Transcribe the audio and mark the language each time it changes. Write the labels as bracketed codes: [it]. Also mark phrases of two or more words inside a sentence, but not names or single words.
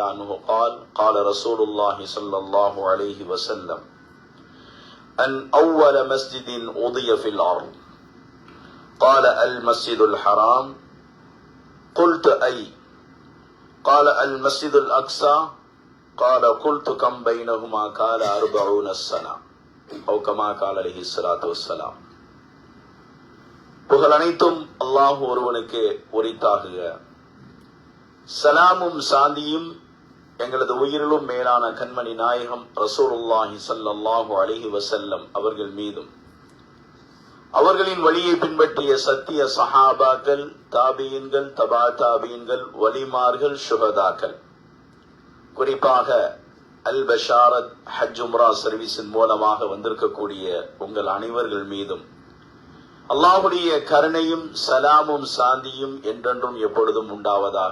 [ar] عنه قال قال رسول الله صلى الله عليه وسلم أن أول مسجد وضي في الأرض قال المسجد الحرام قلت أي قال المسجد الأقصى قال قلت كم بينهما قال 40 سنة أو كما قال عليه الصلاة والسلام. [ta] புகழ் அனைத்தும் அல்லாஹ் ஒருவனுக்கு உரித்தாகுக. சலாமும் சாந்தியும் எங்களது உயிரிலும் மேலான கண்மணி நாயகம் [ar] رسول الله صلى الله عليه [ta] வஸல்லம் அவர்கள் மீதும் அவர்களின் வழியை பின்பற்றிய சத்திய சஹாபாக்கள், தாபியின்கள், தபா தாபியின்கள், வலிமார்கள், சுஹதாக்கள், குறிப்பாக அல் பஷாரத் ஹஜ் உம்ரா சர்வீஸின் மூலமாக வந்திருக்கக்கூடிய உங்கள் அனைவர்கள் மீதும் அல்லாஹ்வுடைய கருணையும் சலாமும் சாந்தியும் என்றென்றும் எப்பொழுதும் உண்டாவதாக.